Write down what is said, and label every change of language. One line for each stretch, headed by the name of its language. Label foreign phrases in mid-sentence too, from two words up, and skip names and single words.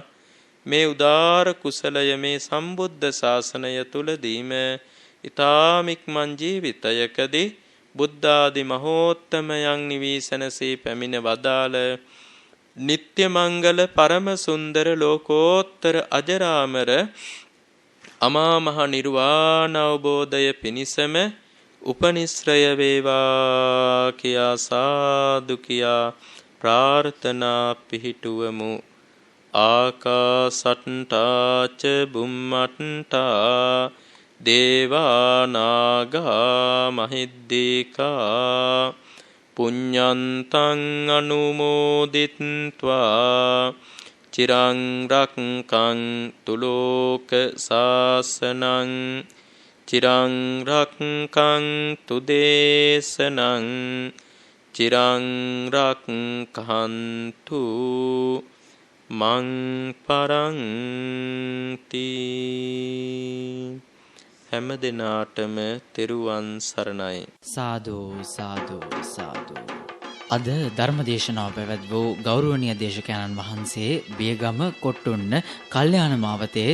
Sinhala: මේ උදාර කුසලය මේ සම්බුද්ධ ශාසනය තුලදීම ඊ타ම ඉක්මන් ජීවිතයකදී බුද්ධාදි මහෝත්තමයන් නිවීසනසේ පැමිණ වදාළ නිත්‍ය මංගල පරම සුන්දර ලෝකෝත්තර අජරාමර අමා මහ නිර්වාණ අවබෝධය පිණිසම උපනිශ්‍රය වේවා කියා සාදු කියා ප්‍රාර්ථනා පිහිටුවමු.
Pali: ආකාසට්ටා ච බුම්මට්ටා දේවා නාග මහිද්దికා පුඤ්ඤන්තං අනුමෝදිත්වා චිරං රක්ඛන්තු ලෝක සාසනං චිරං රක්ඛන්තු දේශනං චිරං රක්ඛන්තු මං පරන්ති.
Sinhala: හැම දිනාටම තෙරුවන් සරණයි. සාදු සාදු සාදු. අද ධර්මදේශනාව පැවැත් වූ ගෞරවනීය දේශකයන්න් වහන්සේ බියගම කොට්ටුන්න කල්යාණ මාවතේ